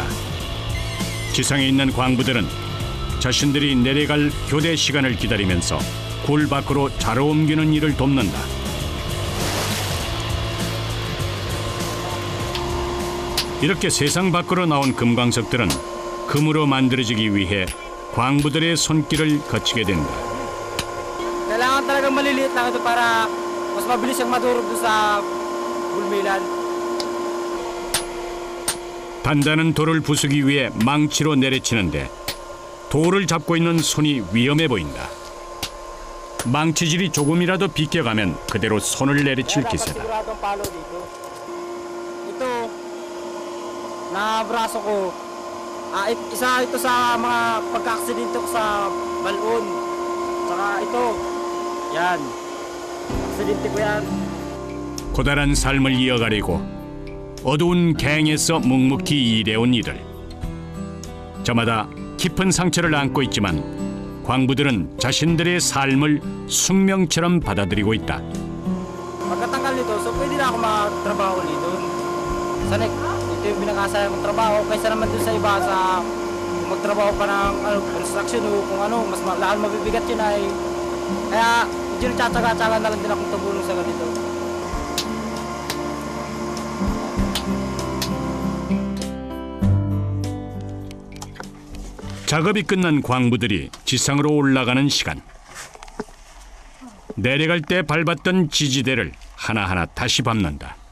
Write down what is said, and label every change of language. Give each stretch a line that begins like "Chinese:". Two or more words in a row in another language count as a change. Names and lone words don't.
Korean: 지상에 있는 광부들은 자신들이 내려갈 교대 시간을 기다리면서 굴 밖으로 자루 옮기는 일을 돕는다. 이렇게 세상 밖으로 나온 금광석들은 금으로 만들어지기 위해 광부들의 손길을 거치게 된다.
Filipino: Kailangan talagang maliliit lang ito para mas mabilis siyang madurog doon sa bulmilan.
Korean: 단단한 돌을 부수기 위해 망치로 내리치는데 돌을 잡고 있는 손이 위험해 보인다. 망치질이 조금이라도 비껴가면 그대로 손을 내리칠 기세다.
Filipino: Siguradong palo dito. Ito, na braso ko, isa ito sa mga pagka-aksidente ko sa balon. Saka ito, yan. Aksidente ko yan.
Korean: 고단한 삶을 이어가려고 어두운 갱에서 묵묵히 일해온 이들. 저마다 깊은 상처를 안고 있지만 광부들은 자신들의 삶을 숙명처럼 받아들이고 있다.
Filipino: Pagkatanggal nito, so pwede na ako magtrabaho ulit doon. Sana ito yung pinakasaya kong trabaho kaysa naman doon sa iba sa magtrabaho pa ng construction o kung ano, mas lalo mabibigat yun ay. Kaya medyo nagtsatsaga-tsaga na lang din akong tumulong sa ganito.
Korean: 작업이 끝난 광부들이 지상으로 올라가는 시간. 내려갈 때 밟았던 지지대를 하나하나 다시 밟는다.